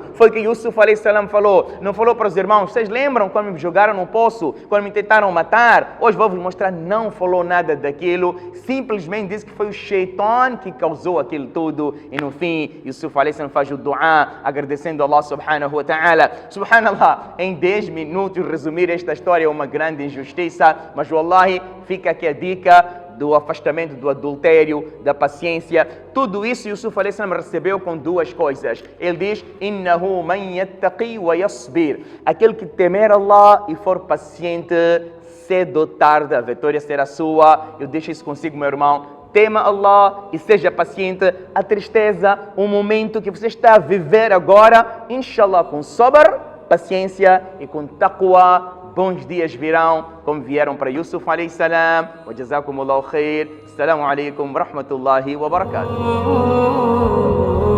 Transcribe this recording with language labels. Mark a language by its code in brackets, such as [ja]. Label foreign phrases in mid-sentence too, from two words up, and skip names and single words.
[pt] Foi o que Yusuf a.s. falou. Não falou para os irmãos: vocês lembram quando me jogaram no poço? Quando me tentaram matar? Hoje vou-vos mostrar. Não falou nada daquilo. Simplesmente disse que foi o Shaitan que causou aquilo tudo. E no fim, Yusuf a.s. faz o dua, agradecendo a Allah [ar] سبحانه وتعالى. سبحان الله, [pt] em 10 minutos resumir esta história é uma grande injustiça. Mas wallahi, fica aqui a dica: do afastamento do adultério, da paciência. Tudo isso Yusuf [ar] عليه السلام [pt] recebeu com duas coisas. Ele diz: [ar] إنه من يتق ويصبر. [pt] Aquele que temer Allah e for paciente, cedo ou tarde a vitória será sua. Eu deixo isso consigo, meu irmão. Tema Allah e seja paciente. A tristeza, o momento que você está a viver agora, inshallah, com sabr, paciência e com taqwa, bons dias virão, como vieram para Yusuf [ar] عليه السلام. وجزاكم الله خير. السلام عليكم ورحمة الله وبركاته.